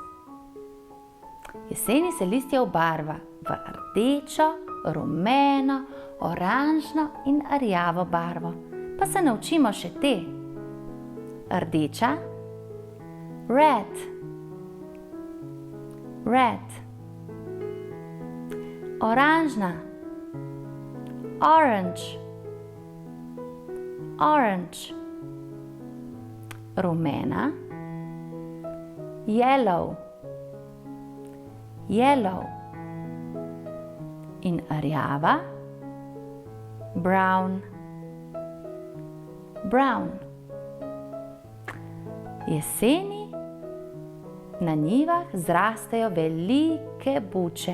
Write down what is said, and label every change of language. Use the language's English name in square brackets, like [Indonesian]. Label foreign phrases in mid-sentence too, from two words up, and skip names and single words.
[Slovenian] Jeseni se listje obarva v rdečo, rumeno, oranžno in rjavo barvo. Pa se naučimo še te. Rdeča, red. Red. Oranžna, orange. Orange. rumena, [English] yellow, yellow. [Slovenian] In rjava, [English] brown, brown. [Slovenian] Jeseni na njivah zrastejo velike buče.